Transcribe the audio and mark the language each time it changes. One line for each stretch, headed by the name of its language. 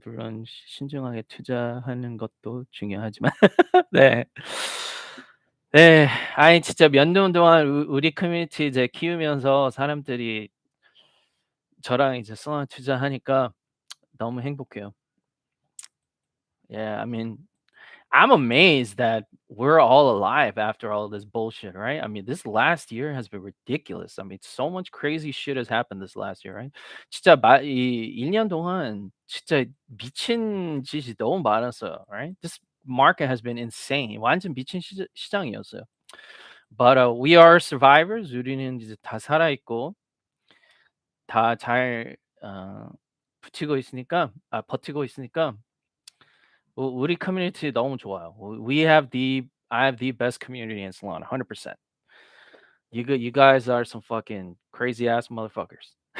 Korean: 물론 신중하게 투자하는 것도 중요하지만 네. 네. 아니 진짜 몇 년 동안 우리 커뮤니티 이제 키우면서 사람들이 저랑 이제 솔라나 투자하니까 너무 행복해요.
English: Yeah, I mean, I'm amazed that we're all alive after all this bullshit, right? I mean, this last year has been ridiculous. I mean, so much crazy shit has happened this last year, right?
Korean: 진짜 이 1년 동안 진짜 미친 짓이 너무 많았어요, right?
English: This market has been insane.
Korean: 완전 미친 시장이었어요.
English: But we are survivors.
Korean: 우리는 이제 다 살아 있고 다 잘 붙이고 있으니까 버티고 있으니까 우리 커뮤니티 너무 좋아요.
English: I have the best community in Solana, 100%. You guys are some fucking crazy ass motherfuckers.